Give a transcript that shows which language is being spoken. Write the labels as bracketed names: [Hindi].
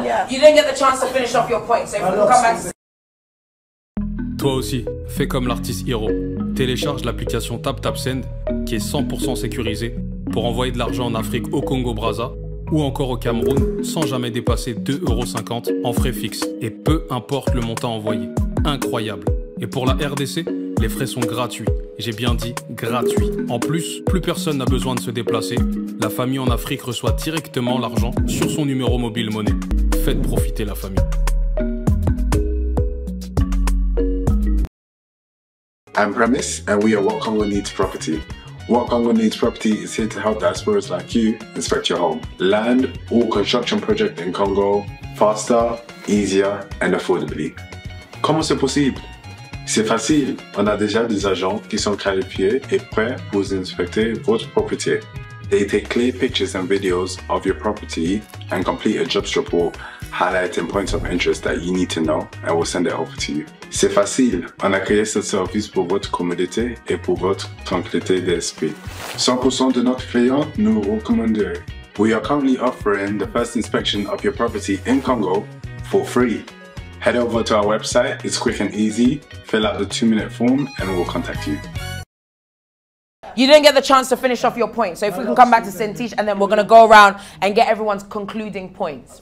[English] You didn't get the chance to finish off your point, so if we come back to... [French] Toi aussi, fais comme l'artiste Hiro. Télécharge l'application TapTapSend qui est 100% sécurisée pour envoyer de l'argent en Afrique, au Congo Brazza ou encore au Cameroun sans jamais dépasser 2,50 € en frais fixes et peu importe le montant envoyé. Incroyable. Et pour la RDC, les frais sont gratuits. J'ai bien dit gratuits. En plus, plus personne n'a besoin de se déplacer. La famille en Afrique reçoit directement l'argent sur son numéro mobile monnaie. Faites profiter la famille. [English] I'm Premise, and we are What Congo Needs Property. What Congo Needs Property is here to help diasporas like you inspect your home. Land or construction project in Congo faster, easier and affordably. [French] Comment c'est possible? C'est facile. On a déjà des agents qui sont qualifiés et prêts pour vous inspecter votre propriété. [English] They take clear pictures and videos of your property and complete a jobs report highlighting points of interest that you need to know and we'll send it over to you. [French] C'est facile, on a créé ce service pour votre commodité et pour votre tranquillité d'esprit. 100% de notre clients nous recommandent. [English] We are currently offering the first inspection of your property in Congo for free. Head over to our website, it's quick and easy, fill out the 2-minute form and we'll contact you. You didn't get the chance to finish off your point, so if we can come back to Saint-Tiche and then we're going to go around and get everyone's concluding points.